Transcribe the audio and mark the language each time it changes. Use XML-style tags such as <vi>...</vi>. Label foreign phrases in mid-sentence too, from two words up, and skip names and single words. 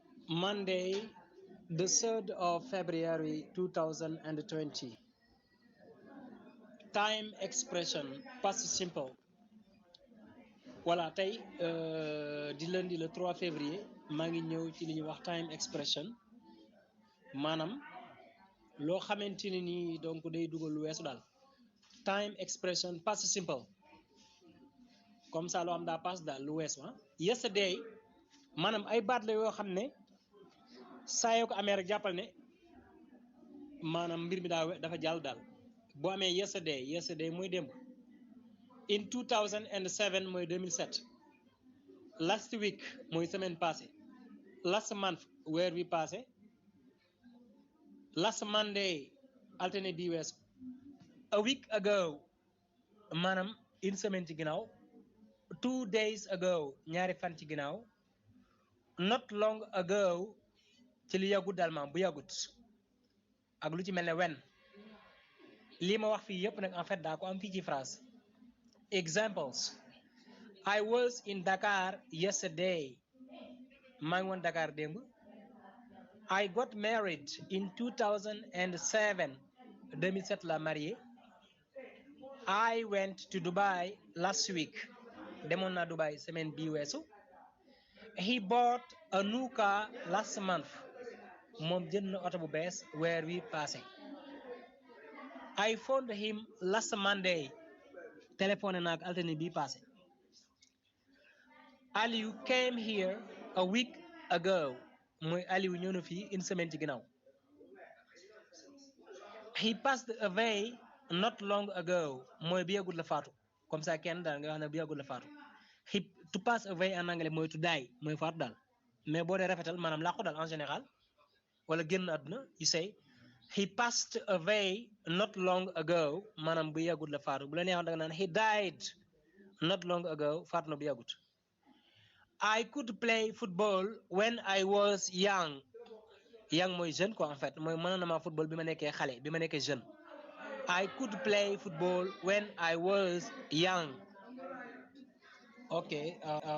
<en>Monday, the 3rd of February 2020. Time expression, past simple.</en> <wo>Voilà, tey di</wo> <fr>lundi le 3 février</fr> <wo>maa ngi ñëw ci li ñuy wax</wo> <en>time expression</en> <wo>maanaam loo xamante ne nii donc day dugal lu weesu daal</wo> <en>time expression past simple</en> <fr>comme ça</fr> <wo>loo xam daa pass daal lu weesu yesterday maanaam ay baat la yoo xam ne saa yoo ko amee rek jàppal ne maanaam mbir mi dafa jàll daal boo amee yesterday mooy démb in 2007 mooy 2007</wo> <en>last week</en> <wo>mooy</wo> <fr>semaine passée</fr> <en>last month</en> <wo>weer wi passé</wo> <en>last Monday</en> <wo>altine bi weesu</wo> <en>a week ago</en> <wo>maanaam</wo> <fr>une semaine</fr> <wo>ci ginnaaw</wo> <en>2 days ago</en> <wo>ñaari fan ci ginnaaw</wo> <en>not long ago</en> <wo>ci li yàggut daal maam bu yàggut ak lu ci mel ne when lii ma wax fii yëpp nag</wo> <fr>en fait</fr> <wo>daa ko am fii ci phrase examples</wo> <en>I was in Dakar yesterday</en> <wo>maa ngi woon Dakar démb</wo> <en>I got married in 2007</en> <wo>2007 la marié</wo> <en>I went to Dubai last week</en> <wo>demoon naa Dubai semaine bii weesu</wo> <en>he bought a new car last month</en> <wo>moom jënd na oto bu bees weer wi passé</wo> <en>I phoned him last Monday</en> <wo>téléphoné naa ak altine bii passé</wo> <en>Aliou came here a week ago</en> <wo>mooy Aliou ñëw na fii</wo> <fr>une semaine</fr> <wo>ci ginnaaw</wo> <en>he passed away not long ago</en> <wo>mooy bi yàggul la faatu</wo> <fr>comme ça</fr> <wo>kenn daal nga wax ne bi yàggul la faatu</wo> <en>he to pass away</en> <wo>en anglais mooy</wo> <en>to die</en> <wo>mooy faatu daal mais boo dee rafetal maanaam làqu daal</wo> <fr>en général</fr> <wo>wala génn àdduna</wo> <en>you say he passed away not long ago</en> <wo>maanaam bu yàggul la faatu bu la neexoon da nga naan</wo> <en>he died not long ago</en> <wo>faatu na bu yàggut</wo> <en>I could play football when I was young</en> <wo>young mooy</wo> <fr>jeune quoi en fait</fr> <wo>mooy mënoon na maa football bi ma nekkee xale bi ma nekkee jeune</wo> <en>I could play football when I was young. Okay.</en>